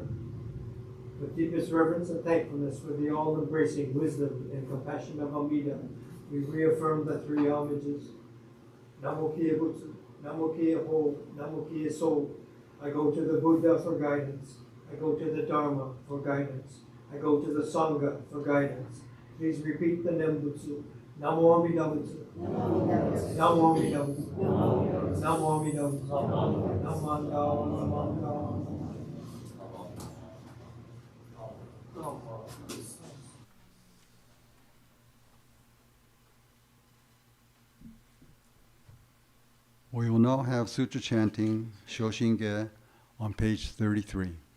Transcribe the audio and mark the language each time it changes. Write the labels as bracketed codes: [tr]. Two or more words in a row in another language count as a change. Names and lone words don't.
[en] With deepest reverence and thankfulness for the all-embracing wisdom and compassion of Amida, we reaffirm the three homages. [ja] Namo Keiya Butsu, Namo Keiya Ho, Namo Keiya So. [en] I go to the Buddha for guidance. I go to the Dharma for guidance. I go to the Sangha for guidance. Please repeat the Nembutsu. [ja] Namo Amida Butsu. Namo Amida Butsu. Namo Amida Butsu. [en] Namanda. We will now have sutra chanting Shoshinge on page 33.